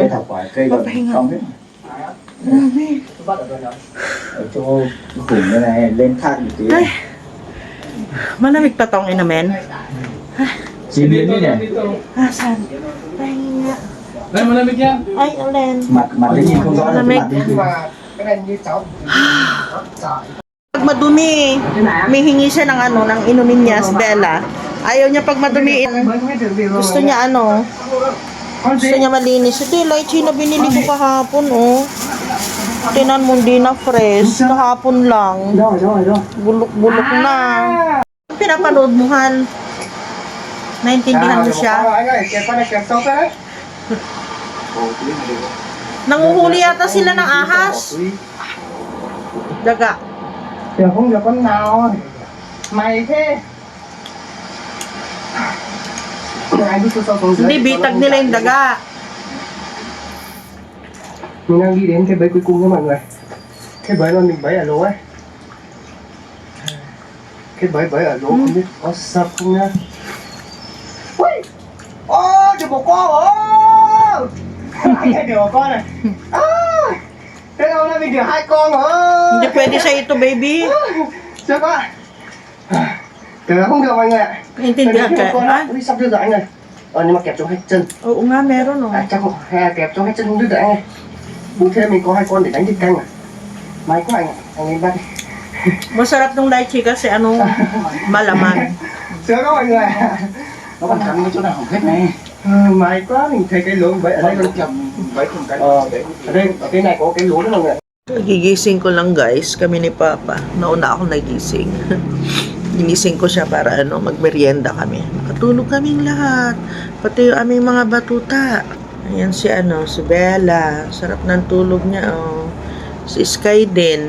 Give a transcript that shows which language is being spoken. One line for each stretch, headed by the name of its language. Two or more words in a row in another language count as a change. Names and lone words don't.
Filipino: Papahinga. Grabe. Ay. Malamig pa tong inamen. Sino niya? Asan? Pahinga. Ay, malamig yan. Ay, alin.
Vietnamese: Mặt cái nhìn không rõ là cái
Filipino: Malamig.
Vietnamese: mặt bên kia. Cái này như cháu. Trời.
Filipino: Pag madumi, may hingi siya ng ano, ng inumin niya, si Bella. Ayaw niya pag madumi.
Vietnamese: Mới biết được điều rồi.
Filipino: Gusto niya ano,
Vietnamese: Con
Filipino: gusto
Vietnamese: gì?
Filipino: niya malinis. Ito yung lychee na binili ko kahapon, oh. Tinan mo, hindi na fresh. Kahapon lang.
Vietnamese: Rồi.
Filipino: Bulok-bulok na. Pinapanood mo, Han. Naintindihan mo siya?
Vietnamese: Anh ơi, kẹp con này kẹp sâu cái đấy.
Filipino: Nanguhuli yata sila ng ahas. Daga.
Vietnamese: Tưởng không được con nào. Mày thế. Anh đi sâu xuống dưới.
Filipino: Hindi, bitag nila yung daga.
Vietnamese: Mình đang đi đến cái bẫy cuối cùng nha mọi người. Cái bẫy mà mình bẫy ở lỗ ấy. Cái bẫy ở lỗ không biết có sập không nha. Ui! Ô, điều của con ơi! Cái điều của con này. À, thế đâu nay mình được 2 con rồi.
Filipino: Hindi pwede sa ito, baby.
Vietnamese: Chưa con. Tưởng không được mọi người ạ.
Filipino: Naintindihan ka?
Vietnamese: Con Ha? đi sắp đưa rồi anh ơi. Nhưng mà kẹp cho hai chân.
Filipino: Oo nga, meron, oh.
Vietnamese: Chắc không, hay kẹp cho hai chân không đứt rồi anh ơi. Bù thêm mình có 2 con để đánh thịt canh à. May quá anh ạ. Anh lên bắt đi.
Filipino: Masarap ng lychee kasi ano, malaman.
Vietnamese: Sướng không mọi người? Nó còn cắn cái chỗ nào hỏng hết này. May quá, mình thấy cái lỗ vậy ở đây luôn. Bấy cùng cái. Ở đây, ở cái này có cái lỗ đó mọi người.
Filipino: Gigising ko lang guys, kami ni Papa. Nauna ako nagising. Ginising ko siya para ano, magmerienda kami. Nakatulog kaming lahat. Pati yung aming mga batuta. Ayan si ano, si Bella. Sarap ng tulog niya, oh. Si Sky din.